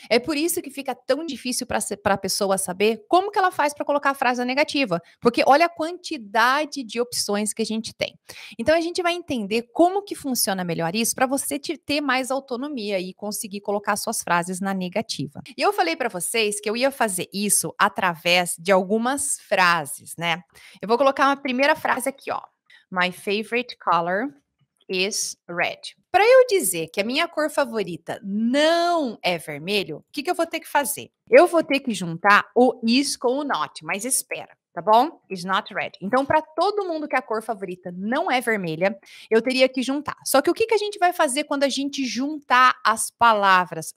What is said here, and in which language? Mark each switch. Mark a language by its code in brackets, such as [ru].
[pt] É por isso que fica tão difícil para a pessoa saber como que ela faz para colocar a frase negativa, porque olha a quantidade de opções que a gente tem. Então a gente vai entender como que funciona melhor isso para você ter mais autonomia e conseguir colocar suas frases na negativa. E eu falei para vocês que eu ia fazer isso através de algumas frases, né? Eu vou colocar uma primeira frase aqui, ó. [en] My favorite color is red. [pt] Para eu dizer que a minha cor favorita não é vermelho, o que eu vou ter que fazer? Eu vou ter que juntar o is com o not, mas espera, tá bom? [en] Is not red. [pt] Então, para todo mundo que a cor favorita não é vermelha, eu teria que juntar. Só que o que a gente vai fazer quando a gente juntar as palavras?